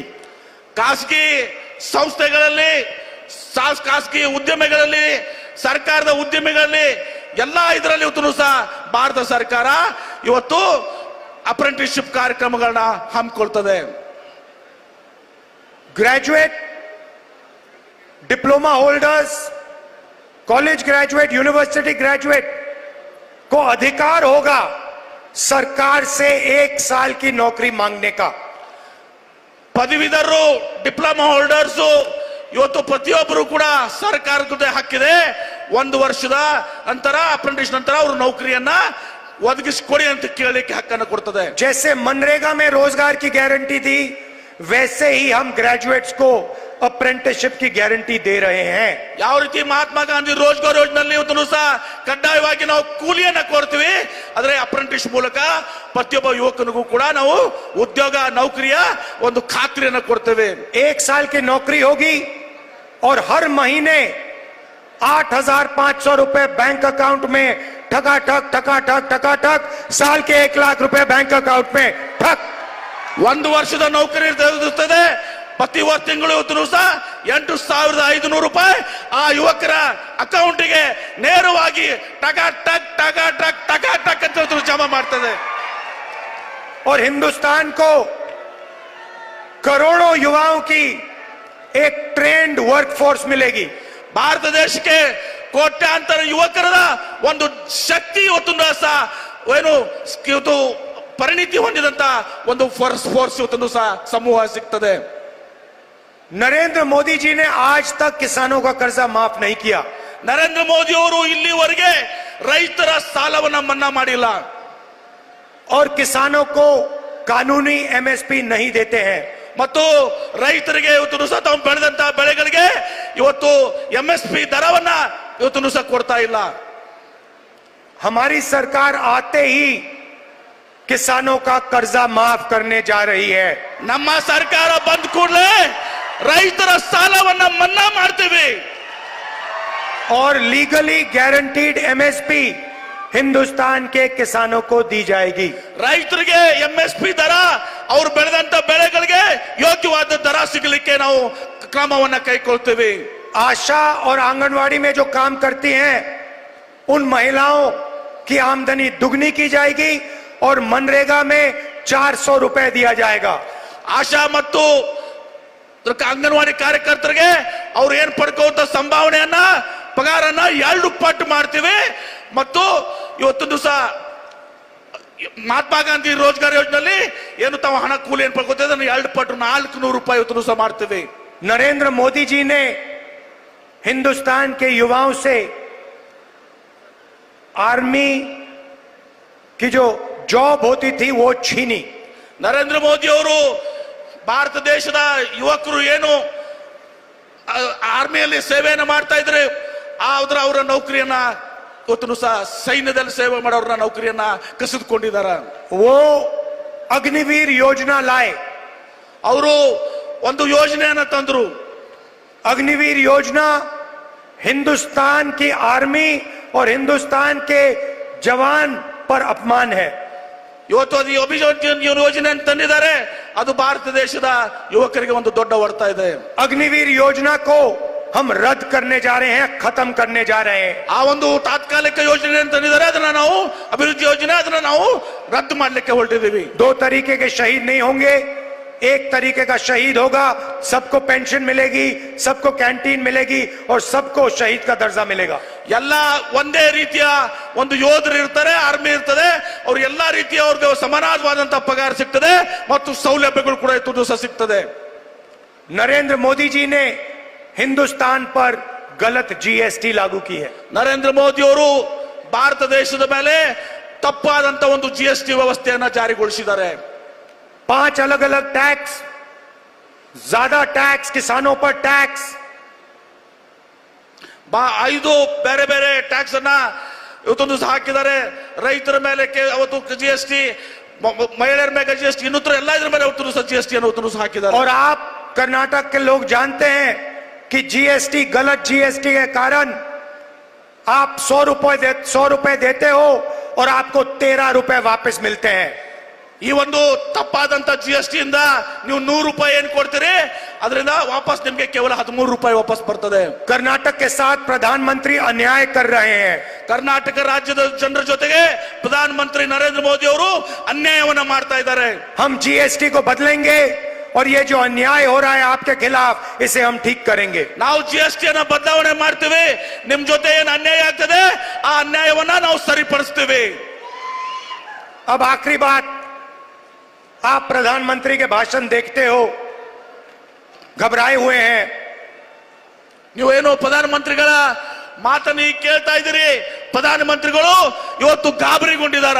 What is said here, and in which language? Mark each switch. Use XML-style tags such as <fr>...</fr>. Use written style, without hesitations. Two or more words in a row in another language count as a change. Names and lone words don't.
<kn>ಖಾಸಗಿ ಸಂಸ್ಥೆಗಳಲ್ಲಿ, ಖಾಸಗಿ ಉದ್ಯಮಿಗಳಲ್ಲಿ, ಸರ್ಕಾರದ ಉದ್ಯಮಿಗಳಲ್ಲಿ ಎಲ್ಲಾ ಇದರಲ್ಲಿ ಇವತ್ತು ಸಹ ಭಾರತ ಸರ್ಕಾರ ಇವತ್ತು ಅಪ್ರೆಂಟಿಸ್ಶಿಪ್ ಕಾರ್ಯಕ್ರಮಗಳನ್ನ ಹಮ್ಮಿಕೊಳ್ತದೆ।</kn> <en>graduate, diploma holders, college graduate, university graduate</en> <hi>को अधिकार होगा सरकार से 1 साल की नौकरी मांगने का।</hi> <kn>ಪದವೀಧರರು,</kn> <en>diploma holders</en> <kn>ಇವತ್ತು ಪ್ರತಿಯೊಬ್ಬರು ಕೂಡ ಸರ್ಕಾರದ ಹಕ್ಕಿದೆ, 1 ವರ್ಷದ ನಂತರ ಅಪ್ರೆಂಟಿಸ್ ನಂತರ ಅವರು ನೌಕರಿಯನ್ನ ಒದಗಿಸಿಕೊಡಿ ಅಂತ ಕೇಳಲಿಕ್ಕೆ ಹಕ್ಕನ್ನು ಕೊಡ್ತದೆ।</kn> <hi>जैसे मनरेगा में रोजगार की गारंटी थी, वैसे ही हम ग्रेजुएट्स को अप्रेंटिसशिप की गारंटी दे रहे हैं।</hi> <kn>ಯಾವ ರೀತಿ ಮಹಾತ್ಮ ಗಾಂಧಿ ರೋಜ್ಗಾರ್ ಯೋಜನೆಯಲ್ಲಿ ಇವತ್ತು ಸಹ ಕಡ್ಡಾಯವಾಗಿ ನಾವು ಕೂಲಿಯನ್ನ ಕೊಡ್ತೀವಿ, ಆದ್ರೆ ಅಪ್ರೆಂಟಿಸ್ ಮೂಲಕ ಪ್ರತಿಯೊಬ್ಬ ಯುವಕನಿಗೂ ಕೂಡ ನಾವು ಉದ್ಯೋಗ, ನೌಕರಿಯ ಒಂದು ಖಾತ್ರಿಯನ್ನ ಕೊಡ್ತೇವೆ।</kn> <hi>1 साल की नौकरी होगी और हर महीने 8,500 रुपए</hi> <en>bank account</en> <hi>में ठकाठक ठकाठक ठकाठक, साल के 1 लाख रुपए</hi> <en>bank account</en> <hi>में ठक।</hi> <kn>1 ವರ್ಷದ ನೌಕರಿ ಇರುತ್ತದೆ, ಪ್ರತಿ ತಿಂಗಳು ಇವತ್ತು ಸಹ 8,500 ರೂಪಾಯಿ ಆ ಯುವಕರ ಅಕೌಂಟಿಗೆ ನೇರವಾಗಿ ಟಕ ಟಕ್ ಟಕ ಟಕ್ ಟಕ ಟಕ್ ಅಂತ ಜಮಾ ಮಾಡ್ತದೆ।</kn> <hi>और हिंदुस्तान को करोड़ों युवाओं की एक</hi> <en>trained workforce</en> <hi>मिलेगी।</hi> <kn>ಭಾರತ ದೇಶಕ್ಕೆ ಕೋಟ್ಯಾಂತರ ಯುವಕರ ಒಂದು ಶಕ್ತಿ ಇವತ್ತು ಸಹ ಏನು ಇವತ್ತು ಪರಿಣಿತಿ ಹೊಂದಿದಂತ ಒಂದು ಫೋರ್ಸ್ ಇವತ್ತು ಸಹ ಸಮೂಹ ಸಿಗ್ತದೆ।</kn> <hi>नरेंद्र मोदी जी ने आज तक किसानों का कर्जा माफ नहीं किया।</hi> <kn>ನರೇಂದ್ರ ಮೋದಿ ಅವರು ಇಲ್ಲಿವರೆಗೆ ರೈತರ ಸಾಲವನ್ನ ಮನ್ನಾ ಮಾಡಿಲ್ಲ,</kn> <hi>और किसानों को कानूनी एमएसपी नहीं देते हैं।</hi> <kn>ಮತ್ತು ರೈತರಿಗೆ ಇವತ್ತು ಸಹ ತಾವು ಬೆಳೆದಂತ ಬೆಳೆಗಳಿಗೆ ಇವತ್ತು ಎಂಎಸ್ಪಿ ದರವನ್ನ ಇವತ್ತು ಸಹ ಕೊಡ್ತಾ ಇಲ್ಲ।</kn> <hi>हमारी सरकार आते ही किसानों का कर्जा माफ करने जा रही है।</hi> <kn>ನಮ್ಮ ಸರ್ಕಾರ ಬಂದ ಕೂಡಲೇ ರೈತರ ಸಾಲವನ್ನ ಮನ್ನಾ ಮಾಡ್ತೇವೆ।</kn> <hi>और</hi> <en>legally guaranteed MSP</en> <hi>हिंदुस्तान के किसानों को दी जाएगी।</hi> <kn>ರೈತರಿಗೆ ಎಂಎಸ್ಪಿ ದರ ಅವರು ಬೆಳೆದಂತ ಬೆಳೆಗಳಿಗೆ ಯೋಗ್ಯವಾದ ದರ ಸಿಗಲಿಕ್ಕೆ ನಾವು ಕ್ರಮವನ್ನ ಕೈಗೊಳ್ತೇವೆ।</kn> <hi>आशा और आंगनवाड़ी में जो काम करती हैं उन महिलाओं की आमदनी दुगनी की जाएगी और मनरेगा में 400 रुपए दिया जाएगा।</hi> <kn>ಆಶಾ ಮತ್ತು ಅಂಗನವಾಡಿ ಕಾರ್ಯಕರ್ತರಿಗೆ ಅವ್ರು ಏನ್ ಪಡ್ಕೊಳ್ಳುವಂತ ಸಂಭಾವನೆಯನ್ನ, ಪಗಾರನ್ನ 2 ಪಟ್ಟು ಮಾಡ್ತೀವಿ। ಮತ್ತು ಇವತ್ತು ಸಹ ಮಹಾತ್ಮ ಗಾಂಧಿ ರೋಜ್ಗಾರ್ ಯೋಜನೆಯಲ್ಲಿ ಏನು ತಾವು ಹಣ ಕೂಲಿ ಏನ್ ಪಡ್ಕೊಳ್ತೇವೆ ಅದನ್ನು 2 ಪಟ್ಟು 400 ರೂಪಾಯಿ ಇವತ್ತು ಸಹ ಮಾಡ್ತೀವಿ।</kn> <hi>नरेंद्र मोदी जी ने हिंदुस्तान के युवाओं से आर्मी की जो जॉब होती थी वो छीनी।</hi> <kn>ನರೇಂದ್ರ ಮೋದಿ ಅವರು ಭಾರತ ದೇಶದ ಯುವಕರು ಏನು ಆರ್ಮಿಯಲ್ಲಿ ಸೇವೆಯನ್ನು ಮಾಡ್ತಾ ಇದ್ರೆ ಅವರ ನೌಕರಿಯನ್ನ ಇವತ್ತು ಸಹ ಸೈನ್ಯದಲ್ಲಿ ಸೇವೆ ಮಾಡೋರ ನೌಕರಿಯನ್ನ ಕಸಿದುಕೊಂಡಿದ್ದಾರೆ।</kn> <hi>वो अग्निवीर योजना लाए,</hi> <kn>ಅವರು ಒಂದು ಯೋಜನೆಯನ್ನ ತಂದ್ರು।</kn> <hi>अग्निवीर योजना हिंदुस्तान की आर्मी और हिंदुस्तान के जवान पर अपमान है।</hi> <kn>ಇವತ್ತು ಅದು ಯೋಜನೆ ತಂದಿದ್ದಾರೆ, ಅದು ಭಾರತ ದೇಶದ ಯುವಕರಿಗೆ ಒಂದು ದೊಡ್ಡ ಹೊಡೆತ ಇದೆ।</kn> <hi>अग्निवीर योजना को हम रद्द करने जा रहे हैं, खत्म करने जा रहे हैं।</hi> <kn>ಆ ಒಂದು ತಾತ್ಕಾಲಿಕ ಯೋಜನೆ ತಂದಿದ್ದಾರೆ, ಅದನ್ನ ನಾವು ಅಭಿವೃದ್ಧಿ ಯೋಜನೆ ಅದನ್ನ ನಾವು ರದ್ದು ಮಾಡಲಿಕ್ಕೆ ಹೊರಟಿದ್ದೀವಿ।</kn> <hi>2 तरीके के शहीद नहीं होंगे, एक तरीके का शहीद होगा, सबको पेंशन मिलेगी, सबको कैंटीन मिलेगी और सबको शहीद का दर्जा मिलेगा।</hi> <kn>ಎಲ್ಲ ಒಂದೇ ರೀತಿಯ ಒಂದು ಯೋಧರು ಇರ್ತಾರೆ, ಆರ್ಮಿ ಇರ್ತದೆ, ಅವ್ರು ಎಲ್ಲಾ ರೀತಿಯ ಅವ್ರಿಗೆ ಸಮಾನವಾದಂತಹ ಪಗಾರ ಸಿಗ್ತದೆ ಮತ್ತು ಸೌಲಭ್ಯಗಳು ಕೂಡ ಇವತ್ತು ದಿವಸ ಸಿಗ್ತದೆ.</kn> <hi>नरेंद्र मोदी जी ने हिंदुस्तान पर गलत जीएसटी लागू की है।</hi> <kn>ನರೇಂದ್ರ ಮೋದಿ ಅವರು ಭಾರತ ದೇಶದ ಮೇಲೆ ತಪ್ಪಾದಂತ ಒಂದು ಜಿಎಸ್ಟಿ ವ್ಯವಸ್ಥೆಯನ್ನ ಜಾರಿಗೊಳಿಸಿದ್ದಾರೆ.</kn> <hi>5 अलग अलग टैक्स, ज्यादा टैक्स, किसानों पर टैक्स,</hi> <kn>5 ಬೇರೆ ಬೇರೆ ಟ್ಯಾಕ್ಸ್ ಅನ್ನ ಇವತ್ತೊಂದು ಹಾಕಿದ್ದಾರೆ. ರೈತರ ಮೇಲೆ ಅವತ್ತು ಜಿಎಸ್ಟಿ, ಮಹಿಳೆಯರ ಮೇಲೆ ಜಿಎಸ್ಟಿ, ಇನ್ನೂತ್ರ ಎಲ್ಲ ಇದ್ರ ಮೇಲೆ ಅವತ್ತು ಜಿಎಸ್ಟಿ ಅನ್ನು ಹಾಕಿದ್ದಾರೆ.</kn> <hi>और आप कर्नाटक के लोग जानते हैं कि जीएसटी, गलत जीएसटी के कारण आप 100 रुपए देते हो और आपको 13 रुपए वापस मिलते हैं।</hi> <kn>ಈ ಒಂದು ತಪ್ಪಾದಂತ ಜಿಎಸ್ಟಿ ಇಂದ ನೀವು 100 ರೂಪಾಯಿ ಏನ್ ಕೊಡ್ತೀರಿ, ಅದರಿಂದ ವಾಪಸ್ ನಿಮ್ಗೆ ಕೇವಲ 13 ರೂಪಾಯಿ ವಾಪಸ್ ಬರ್ತದೆ.</kn> <hi>कर्नाटक के साथ प्रधानमंत्री अन्याय कर रहे हैं।</hi> <kn>ಕರ್ನಾಟಕ ರಾಜ್ಯದ ಜನರ ಜೊತೆಗೆ ಪ್ರಧಾನಮಂತ್ರಿ ನರೇಂದ್ರ ಮೋದಿ ಅವರು ಅನ್ಯಾಯವನ್ನ ಮಾಡ್ತಾ ಇದ್ದಾರೆ.</kn> <hi>हम जीएसटी को बदलेंगे और ये जो अन्याय हो रहा है आपके खिलाफ, इसे हम ठीक करेंगे।</hi> <kn>ನಾವು ಜಿಎಸ್ಟಿ ಅನ್ನ ಬದಲಾವಣೆ ಮಾಡ್ತೀವಿ, ನಿಮ್ ಜೊತೆ ಏನ್ ಅನ್ಯಾಯ ಆಗ್ತದೆ ಆ ಅನ್ಯಾಯವನ್ನ ನಾವು ಸರಿಪಡಿಸ್ತೀವಿ.</kn> <hi>अब आखिरी बात, आप प्रधानमंत्री के भाषण देखते हो, घबराए हुए हैं।</hi> <kn>ನೀವೇನು ಪ್ರಧಾನಮಂತ್ರಿಗಳ ಮಾತನ್ನು ಕೇಳ್ತಾ ಇದ್ದೀರಿ, ಪ್ರಧಾನಮಂತ್ರಿಗಳು ಇವತ್ತು ಗಾಬರಿಗೊಂಡಿದ್ದಾರ.</kn>